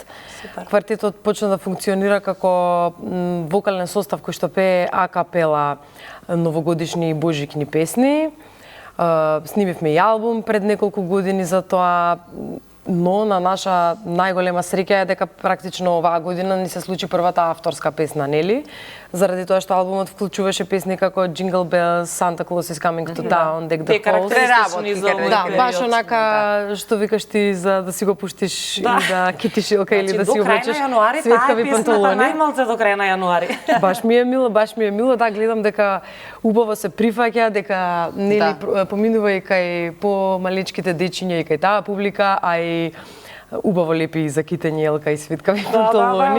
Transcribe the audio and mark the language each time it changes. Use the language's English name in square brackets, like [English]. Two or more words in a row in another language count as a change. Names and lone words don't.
[Macedonian] Квартетот почна да функционира како вокален состав кој што пее акапела новогодишни и божикни песни. Снимивме и албум пред неколку години за тоа, но на наша најголема среќа е дека практично оваа година ни се случи првата авторска песна, нели? Заради тоа што албумот вклучуваше песни како Jingle Bells, Santa Claus is Coming to Town, Deck the Halls. Да, баш онака што викаш ти за да си го пуштиш и да китиш илка или да си облечеш светкави панталони. Најмалце до крај на јануари. Баш ми е мило, да, гледам дека убаво се прифаќа, дека нели поминува и кај помаличките дечиња и кај таа публика, а и убаво лепи и за китење, елка и свитка панталони.